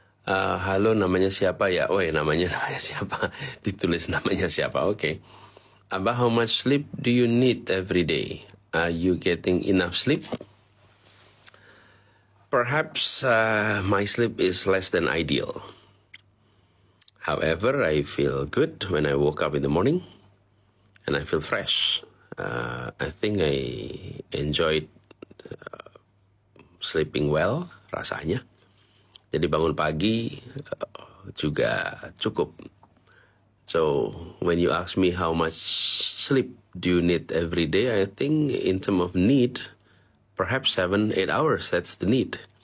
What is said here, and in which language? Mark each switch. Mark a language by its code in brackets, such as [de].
[id] Halo, namanya siapa ya? Oh namanya siapa? Ditulis namanya siapa? Oke. [en] Abah, how much sleep do you need every day? Are you getting enough sleep? Perhaps my sleep is less than ideal. However, I feel good when I woke up in the morning, and I feel fresh. I think I enjoyed sleeping well, rasanya. [id] Jadi bangun pagi juga cukup. [en] So when you ask me how much sleep do you need every day, I think in terms of need, perhaps 7-8 hours, that's the need.